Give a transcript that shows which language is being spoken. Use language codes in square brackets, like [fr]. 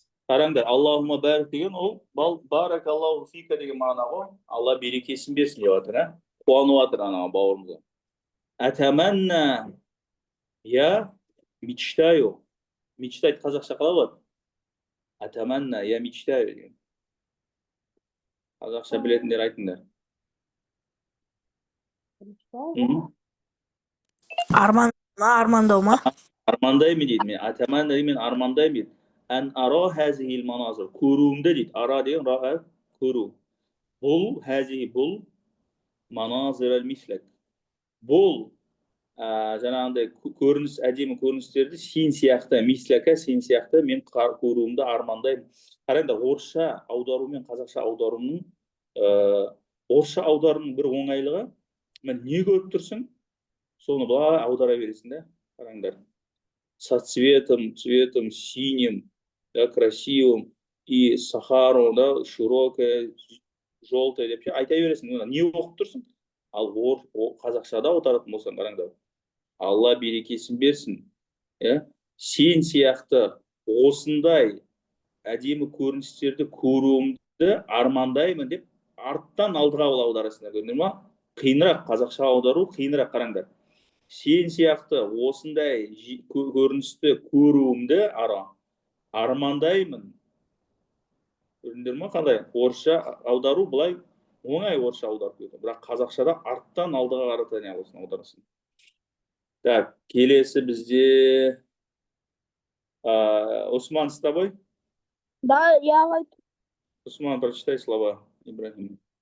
[kk] Қараңдар, [ar] Аллахума барик [kk] деген ол [ar] барак Аллаху фика [kk] деген мағына ғой. Алла берекесін берсін деп жатыр, а? Қуанып жатыр ана бауырымызға. [ru] Атаманна, я мечтаю. [kk] Мечтать қазақша қалай болады? [ru] Атаманна, я мечтаю деген. [kk] Қазақша білетіндер айтыңдар. Армандау ма? Армандаймын дейді. Мен атаманна мен армандаймын дейді. [ar] Ан ара хазихил маназир. [kk] Көруімді дейді. Ара деген раға көру. Бұл хазихи бұл маназир ал-мислак. Бұл жаңағындай көрініс, әдемі көріністерді сен сияқты, мислака сен сияқты мен көруімді армандаймын. Қараңдар, орысша аудару мен қазақша аударудың орысша аударудың бір оңайлығы, мен не көріп тұрсың, соны былай аудара бересің да. Қараңдар. [ru] Со цветом синим, да, красивым, и Сахару, да, широкая, желтая [kk] деп айта бересің. Не оқып тұрсың? Ал қазақшада аударатын болсаң, қараңдар. Алла берекесін берсін. Сен сияқты осындай әдемі көріністерді көруімді армандаймын деп арттан алдыға аударасыңдар. Көрдіңдер ма? Қиынырақ, қазақша аудару қиынырақ, қараңдар. Сен сияқты осындай көріністі көруімді армандаймын. Көрдіңдер ма? Қандай? Орысша аудару былай оңай орысша аударып кетеді. Бірақ қазақшада арттан алдыға қарата не болсын аударасың. Так, келесі бізде Усман [ru] с тобой? Да, я говорю. Усман, прочитай слова Ибрахима.